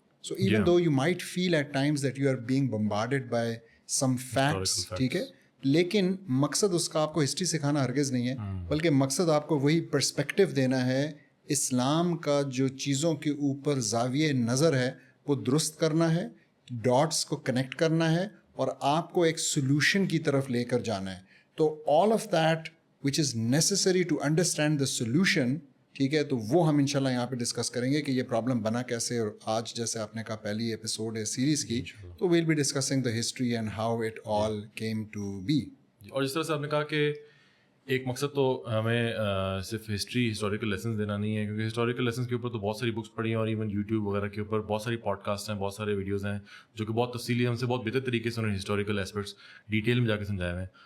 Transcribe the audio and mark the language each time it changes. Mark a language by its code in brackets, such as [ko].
[en] So even though you might feel at times that you are being bombarded by some facts, [ur] ٹھیک ہے, لیکن مقصد اس کا آپ کو ہسٹری سکھانا ہرگز نہیں ہے, بلکہ مقصد آپ کو وہی پرسپیکٹیو دینا ہے. اسلام کا جو چیزوں کے اوپر زاویہ نظر ہے وہ درست کرنا ہے, ڈاٹس کو کنیکٹ کرنا ہے, اور آپ کو ایک سولوشن کی طرف لے کر جانا ہے. تو [en] all of that which is necessary to understand the solution. [ur] ٹھیک ہے, تو وہ ہم انشاءاللہ یہاں پہ ڈسکس کریں گے کہ یہ پرابلم بنا کیسے. اور آج جیسے آپ نے کہا پہلی ایپیسوڈ ہے سیریز کی, تو [en] We'll be discussing the history and how it all came to be. [ur] اور جس طرح سے آپ نے کہا کہ ایک مقصد تو ہمیں صرف ہسٹوریکل لیسنز دینا نہیں ہے, کیونکہ ہسٹوریکل لیسنز کے اوپر تو بہت ساری بکس پڑھی ہیں, اور ایون یوٹیوب وغیرہ کے اوپر بہت ساری پوڈ کاسٹ ہیں, بہت سارے ویڈیوز ہیں جو کہ بہت تفصیلی ہم سے بہت بہتر طریقے سے انہوں نے ہسٹوریکل ایسپیکٹس ڈیٹیل میں جا کے سمجھائے ہوئے ہیں.